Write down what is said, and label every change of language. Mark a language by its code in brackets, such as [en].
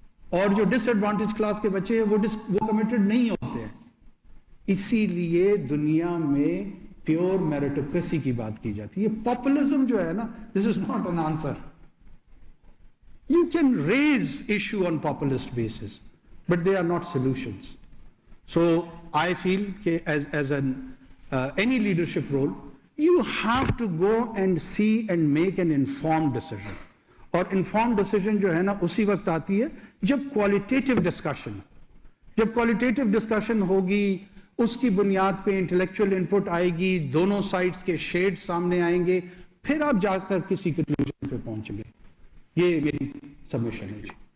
[ur] اور جو ڈس advantage class کے بچے ہیں وہ کمیٹڈ نہیں ہوتے ہیں۔ اسی لیے دنیا میں پیور میریٹوکریسی کی بات کی جاتی ہے۔ پاپولزم جو ہے نا، [en] This is not an answer. You can raise issue on populist basis, but they are not solutions. So I feel that as any leadership role, you have to go and see and make an informed decision. [ur] اور informed decision جو ہے نا اسی وقت آتی ہے جب qualitative discussion، جب qualitative discussion ہوگی، اس کی بنیاد پہ انٹلیکچوئل انپٹ آئے گی، دونوں سائڈز کے شیڈ سامنے آئیں گے، پھر آپ جا کر کسی کنکلوژن پہ پہنچیں گے۔ یہ میری سبمیشن ہے جی۔